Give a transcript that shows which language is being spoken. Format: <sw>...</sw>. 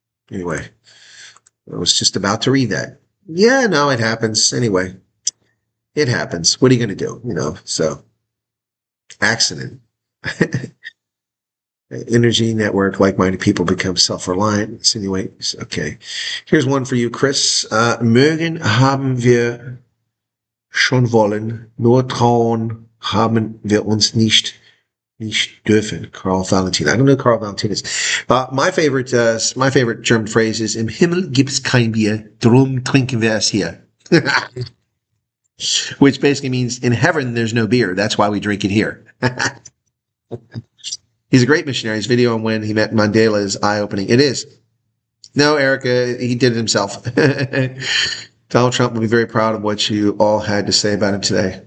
<en>Anyway, I was just about to read that. Yeah, no, it happens. Anyway. It happens. What are you going to do? You know, so accident. Energy network, like-minded people become self-reliant. Insinuates. Okay. Here's one for you, Chris.</en> <de>Mögen haben wir schon wollen, nur trauen haben wir uns nicht dürfen.</de> <en>Carl Valentin. I don't know who Carl Valentin is. My favorite German phrase is,</en> <de>im Himmel gibt's kein Bier, drum trinken wir es hier.</de> <en>Which basically means in heaven there's no beer. That's why we drink it here. He's a great missionary. His video on when he met Mandela is eye-opening. It is. No, Erica, he did it himself. Donald Trump will be very proud of what you all had to say about him today.</en>